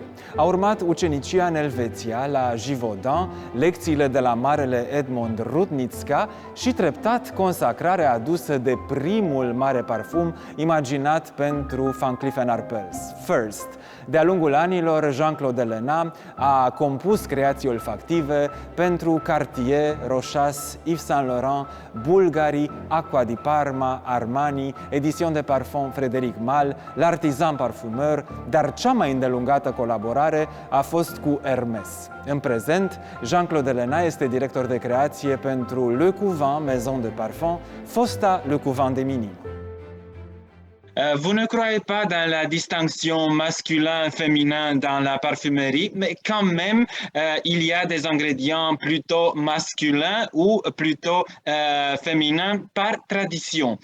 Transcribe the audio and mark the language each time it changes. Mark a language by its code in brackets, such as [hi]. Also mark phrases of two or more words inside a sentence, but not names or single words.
[ro] A urmat ucenicia în Elveția, la Givaudan, lecțiile de la marele Edmond Rouniska și treptat consacrarea adusă de primul mare parfum imaginat pentru Van Cleef & Arpels, First. De-a lungul anilor, Jean-Claude Ellena a compus creații olfactive pentru Cartier, Rochas, Yves Saint Laurent, Bulgari, Acqua di Parma, Armani, Edition de Parfum Frédéric Malle, L'Artisan Parfumeur, dar cea mai îndelungată colaborare a fost cu Hermès. În prezent, Jean-Claude Ellena este director de creație pentru Le Couvent Maison de Parfum, fosta Le Couvent des Minimes. [fr] Vous ne croyez pas dans la distinction masculin-féminin dans la parfumerie, mais quand même, il y a des ingrédients plutôt masculins ou plutôt féminins par tradition.